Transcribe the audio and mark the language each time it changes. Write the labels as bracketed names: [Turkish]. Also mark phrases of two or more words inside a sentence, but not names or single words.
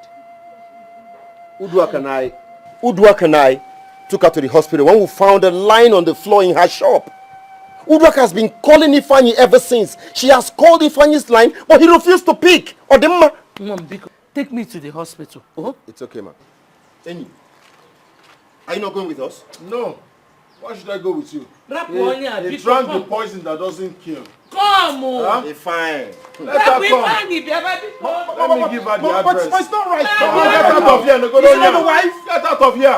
[English] Uduak and I took her to the hospital when we found her lying on the floor in her shop. Uduak has been calling Ifeanyi ever since. She has called Ifeanyi's line, but he refused to pick. Mom, take me to the hospital. It's okay, ma. Eni, are you not going with us? No. Why should I go with you? He He drank the poison that doesn't kill. Come on! Huh? It's fine. Let her come. Let me give her the address. But it's not right. Get out of here. No, go Is down that the here. wife? Get out of here.